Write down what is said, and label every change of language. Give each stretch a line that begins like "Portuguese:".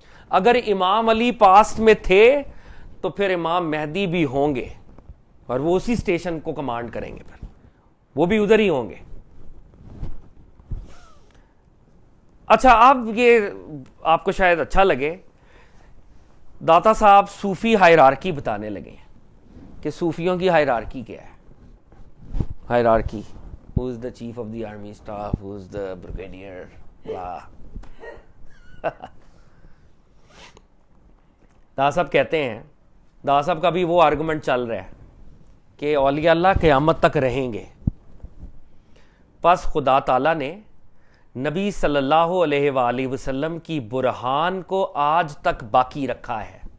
Urdu: اگر امام علی پاسٹ میں تھے تو پھر امام مہدی بھی ہوں گے اور وہ اسی اسٹیشن کو کمانڈ کریں گے، پھر وہ بھی ادھر ہی ہوں گے. اچھا اب یہ آپ کو شاید اچھا لگے، داتا صاحب صوفی ہائرارکی بتانے لگے ہیں کہ صوفیوں کی ہائرارکی کیا ہے.
English: Hierarchy who is the chief of the army staff, who is the brigadier, blah.
Urdu: Dada Saheb کہتے ہیں، دادا صاحب کا بھی وہ آرگومنٹ چل رہا ہے کہ اولیاء اللہ قیامت تک رہیں گے، پس خدا تعالیٰ نے نبی صلی اللہ علیہ وآلہ وسلم کی برہان کو آج تک باقی رکھا ہے.